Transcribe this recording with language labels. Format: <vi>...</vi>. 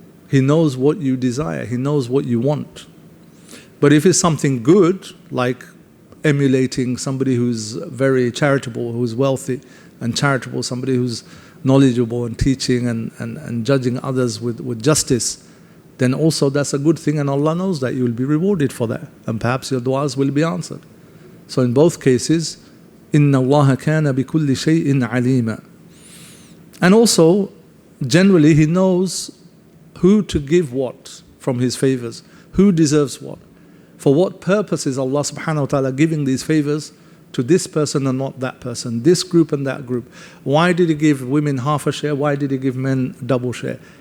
<en>He knows what you desire. He knows what you want. But if it's something good, like emulating somebody who's very charitable, who's wealthy and charitable, somebody who's knowledgeable and teaching and judging others with justice, then also that's a good thing, and Allah knows that you will be rewarded for that, and perhaps your du'as will be answered. So in both cases,</en> <ar>إِنَّ اللَّهَ كَانَ بِكُلِّ شَيْءٍ عَلِيمًا.</ar> <en>And also, generally, He knows who to give what from His favors, who deserves what. For what purpose is Allah subhanahu wa ta'ala giving these favors to this person and not that person, this group and that group? Why did He give women half a share? Why did He give men double share?</en>